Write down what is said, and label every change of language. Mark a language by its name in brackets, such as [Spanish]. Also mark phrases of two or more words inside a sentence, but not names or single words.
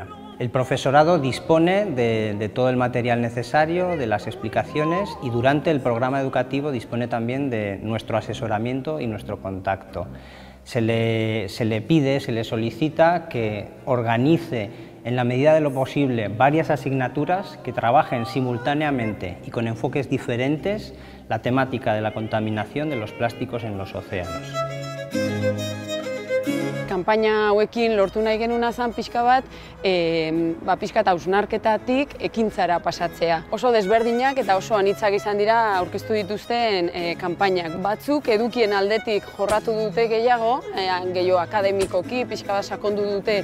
[Spanish] El profesorado dispone de todo el material necesario, de las explicaciones, y durante el programa educativo dispone también de nuestro asesoramiento y nuestro contacto. Se le pide, se le solicita que organice en la medida de lo posible varias asignaturas que trabajen simultáneamente y con enfoques diferentes la temática de la contaminación de los plásticos en los océanos. [Basque] Kanpaina hauekin lortu nahi genuna zen pixka bat, pixka eta hausnarketatik ekintzara pasatzea. Oso desberdinak eta oso anitzak izan dira aurkeztu dituzten kanpainak. Batzuk edukien aldetik jorratu dute gehiago akademikoki, pixka bat sakondu dute.